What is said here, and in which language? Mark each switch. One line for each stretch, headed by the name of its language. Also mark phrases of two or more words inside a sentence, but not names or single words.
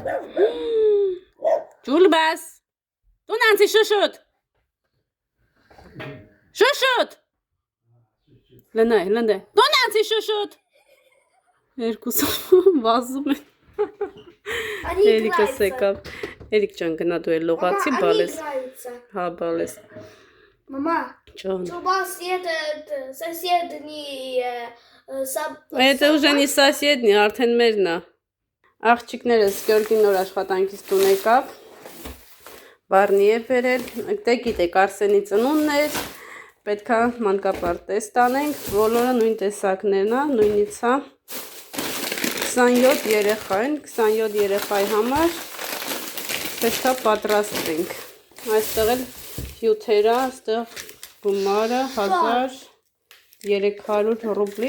Armenian: Ջուլբաս, տուն անցի շուշուտ, շուշուտ, լնայ, լնդե, տուն անցի շուշուտ, երկուսը վազում են, Էրիկս եկավ, Էրիկ ջան գնա դու էլ լողացի, բալես, հա բալես,
Russian: Мама,
Armenian: Ջան,
Russian: соседний Это уже не соседний,
Armenian: արդեն մերն է, աղջիկներս Գյորգին նոր աշխատանքից տուն եկավ, Բարնի է բերել, դե գիտեք Արսենի ծնունն էր, պետքա մանկապարտեզ տանենք, բոլորը նույն տեսակներն է, նույնից է, 27 երեխա են, 27 երեխայի համար պետքա պատրաստենք, այստեղ էլ հյութերա, այստեղ գումարը 1300 ռուբլի,